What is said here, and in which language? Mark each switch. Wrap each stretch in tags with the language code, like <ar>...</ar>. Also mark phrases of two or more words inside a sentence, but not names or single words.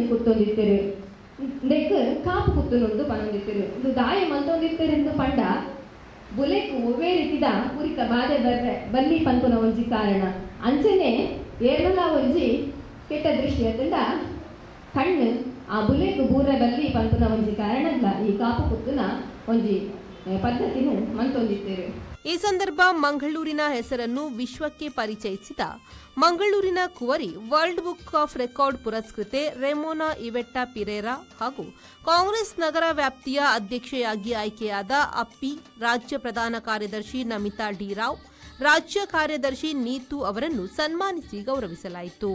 <tcy>ಕುತ್ತೊಂದಿತ್ತರು ನೆಕ್ ಕಾಪು ಕುತ್ತುನೊಂದು ಪನೊಂದಿತ್ತರು ಇದು ದಾಯ ಮಂತೊಂದಿತ್ತರೆಂದು ಪಂಡ ಬುಲೆಕ್ ಒವ್ವೇ ರೀತಿದ ಪುರಿಕ ಬಾಧೆ ಬಲ್ಲಿ ಪಂತುನ ಒಂಜಿ ಕಾರಣ ಅಂಚನೆ ಏರ್ನಲ ಒಂಜಿ ಕೆಟ್ಟ ದೃಷ್ಟಿಯದಿಂದ ಕಣ್ಣು ಆ ಬುಲೆಕ್ ಬೂರ ಬಲ್ಲಿ ಪಂತುನ ಒಂಜಿ ಕಾರಣಲ್ಲ ಈ ಕಾಪು ಕುತ್ತುನ ಒಂಜಿ ಪದ್ಧತಿನ ಮಂತೊಂದಿತ್ತರು.</tcy> <kn>ಈ ಸಂದರ್ಭ ಮಂಗಳೂರಿನ ಹೆಸರನ್ನು ವಿಶ್ವಕ್ಕೆ ಪರಿಚಯಿಸಿದ ಮಂಗಳೂರಿನ ಕುವರಿ ವರ್ಲ್ಡ್ ಬುಕ್ ಆಫ್ ರೆಕಾರ್ಡ್ ಪುರಸ್ಕೃತೆ ರೆಮೋನಾ ಇವೆಟ್ಟಾ ಪಿರೇರಾ ಹಾಗೂ ಕಾಂಗ್ರೆಸ್ ನಗರ ವ್ಯಾಪ್ತಿಯ ಅಧ್ಯಕ್ಷೆಯಾಗಿ ಆಯ್ಕೆಯಾದ ಅಪ್ಪಿ, ರಾಜ್ಯ ಪ್ರಧಾನ ಕಾರ್ಯದರ್ಶಿ ನಮಿತಾ ಡಿ ರಾವ್, ರಾಜ್ಯ ಕಾರ್ಯದರ್ಶಿ ನೀತು ಅವರನ್ನು ಸನ್ಮಾನಿಸಿ ಗೌರವಿಸಲಾಯಿತು.</kn>